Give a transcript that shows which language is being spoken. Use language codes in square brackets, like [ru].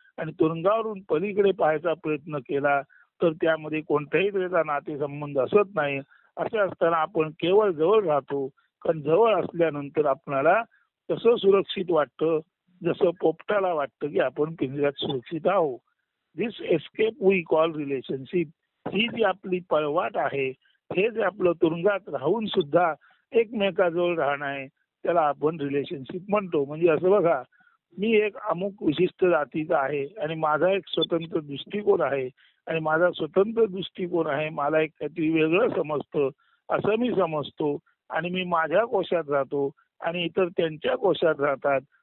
[mr] आणि तुरुंगावरून पलीकडे पाहायचा प्रयत्न केला तर त्यामध्ये कोणत्याही तऱ्हेचा नातेसंबंध असत नाही. असं असताना आपण केवळ जवळ राहतो, कारण जवळ असल्यानंतर आपल्याला तसं सुरक्षित वाटतं जसं पोपटाला वाटतं की आपण पिंजऱ्यात सुरक्षित आहोत. [en] This escape we call relationship. [mr] ही जी आपली पळवाट आहे, हे जे आपलं तुरुंगात राहून सुद्धा एकमेकाजवळ राहणं आहे, त्याला आपण रिलेशनशिप म्हणतो. म्हणजे असं बघा, मी एक अमुक विशिष्ट जातीचा आहे आणि माझा एक स्वतंत्र दृष्टिकोन आहे आणि माझा स्वतंत्र दृष्टिकोन आहे, मला एक काहीतरी वेगळं समजतं असं मी समजतो आणि मी माझ्या कोशात राहतो आणि इतर त्यांच्या कोशात राहतात.